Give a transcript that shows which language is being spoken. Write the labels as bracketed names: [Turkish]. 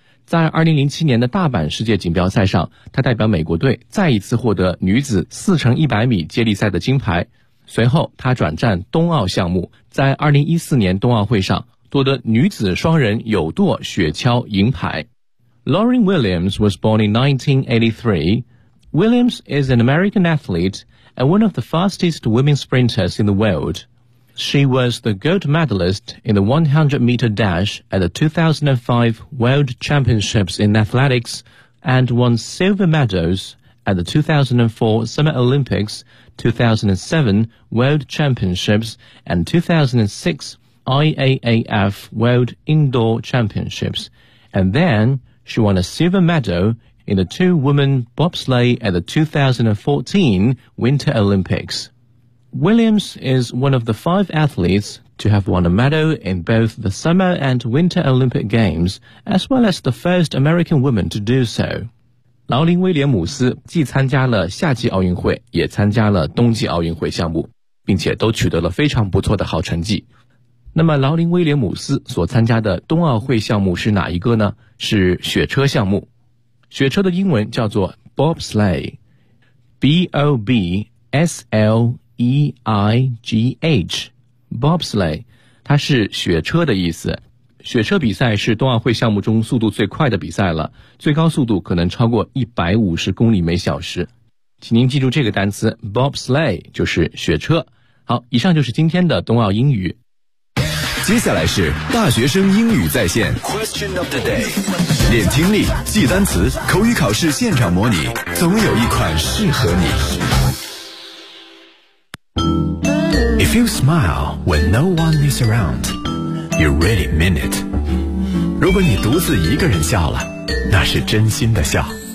[Chinese] 在2007年的大阪世界锦标赛上，他代表美国队再一次获得女子4乘100米接力赛的金牌。随后他转战冬奥项目，在2014年冬奥会上夺得女子双人有舵雪橇银牌。 [English] Lauren Williams was born in 1983. Williams is an American athlete and one of the fastest women sprinters in the world. She was the gold medalist in the 100-meter dash at the 2005 World Championships in Athletics and won silver medals at the 2004 Summer Olympics, 2007 World Championships and 2006 IAAF World Indoor Championships. And then she won a silver medal in the two-woman bobsleigh at the 2014 Winter Olympics. Williams is one of the 5 athletes to have won a medal in both the Summer and Winter Olympic Games, as well as the first American woman to do so. [Chinese] 劳林·威廉姆斯既参加了夏季奥运会，也参加了冬季奥运会项目，并且都取得了非常不错的好成绩。那么劳林·威廉姆斯所参加的冬奥会项目是哪一个呢？是雪车项目。雪车的英文叫做 Bobsleigh, B-O-B-S-L-E-I-G-H, bobsleigh, 它是雪车的意思。雪车比赛是冬奥会项目中速度最快的比赛了，最高速度可能超过150公里每小时。请您记住这个单词 bobsleigh, 就是雪车。好，以上就是今天的冬奥英语。接下来是大学生英语在线 Question of the day, 练听力，记单词，口语考试现场模拟，总有一款适合你。 [English] If you smile when no one is around, you really mean it. [Chinese] 如果你独自一个人笑了，那是真心的笑。